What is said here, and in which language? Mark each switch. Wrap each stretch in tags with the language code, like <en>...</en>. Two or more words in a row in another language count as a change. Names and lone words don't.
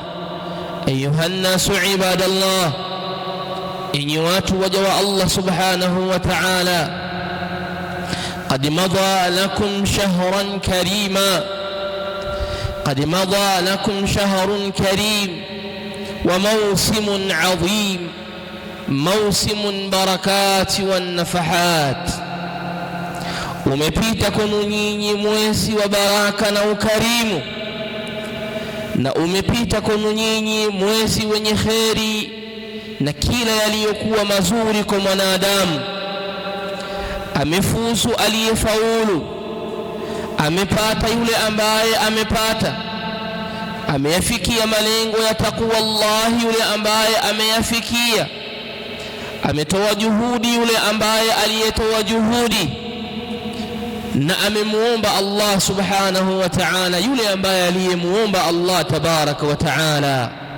<ar>أيها الناس عباد الله، إني وجه الله سبحانه وتعالى قد مضى لكم شهرا كريما، قد مضى لكم شهر كريم وموسم عظيم، موسم بركات والنفحات.</ar> <sw>Umepita kwenu nyinyi mwezi wa baraka na ukarimu, na umepita kwenu nyinyi mwezi wenye kheri na kila yaliyokuwa mazuri kwa mwanadamu. Amefuzu aliyefaulu, amepata yule ambaye amepata, ameyafikia malengo ya takwa Allah yule ambaye ameyafikia, ametoa juhudi yule ambaye aliyetoa juhudi, na amemuomba Allah</sw> <ar>سبحانه وتعالى</ar> <sw>yule ambaye aliyemuomba Allah</sw> <ar>تبارك وتعالى.</ar>